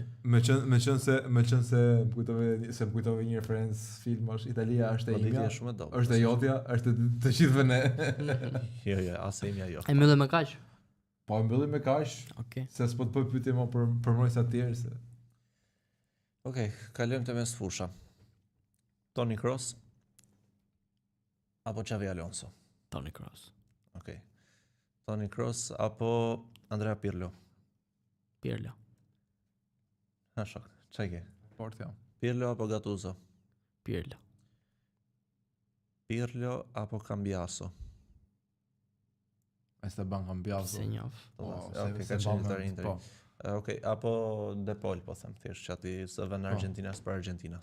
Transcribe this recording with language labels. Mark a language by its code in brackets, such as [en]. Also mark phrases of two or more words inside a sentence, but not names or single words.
[sq] Me qenë se më kujtove një referencë filmash, Italia është e imja, është e jotja, është të gjithëve ne. Jo, as e imja jo. E mbyllim me kaq? Po, mbyllim me kaq, se s'po të bëj pyetje më për mbrojtësa të tjerë se... Okej, kalojmë te mes fusha. Toni Kroos apo Xavi Alonso? Toni Kroos. Okej. Toni Kroos apo Andrea Pirlo? Pirlo. Ha shok, çaj ke? Porto. Pirlo apo Gattuso? Pirlo. Pirlo apo Cambiaso? Esteban Cambiaso. Se njoh. Okej, ka qenë Inter. Okej, apo De Paul, po them thjesht që ati së vën Argentinas për Argentinas.